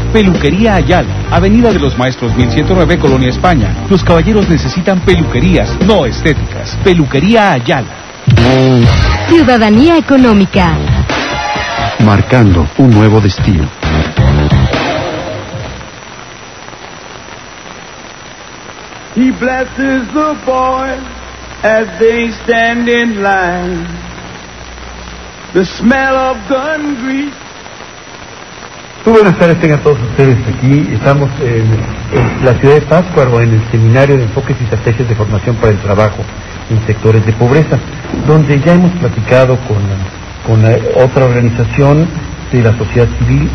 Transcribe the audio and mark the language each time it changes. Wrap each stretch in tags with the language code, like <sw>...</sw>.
<es>Peluquería Ayala, Avenida de los Maestros, 1109, Colonia España. Los caballeros necesitan peluquerías, no estéticas. Peluquería Ayala. Ciudadanía económica. Marcando un nuevo destino.</es> <en>He blesses the boys as they stand in line. The smell of gun grease.</en> <es>Muy buenas tardes, tengan todos ustedes aquí. Estamos en la ciudad de Pátzcuaro, en el Seminario de Enfoques y Estrategias de Formación para el Trabajo en Sectores de Pobreza, donde ya hemos platicado con la otra organización de la sociedad civil.</es>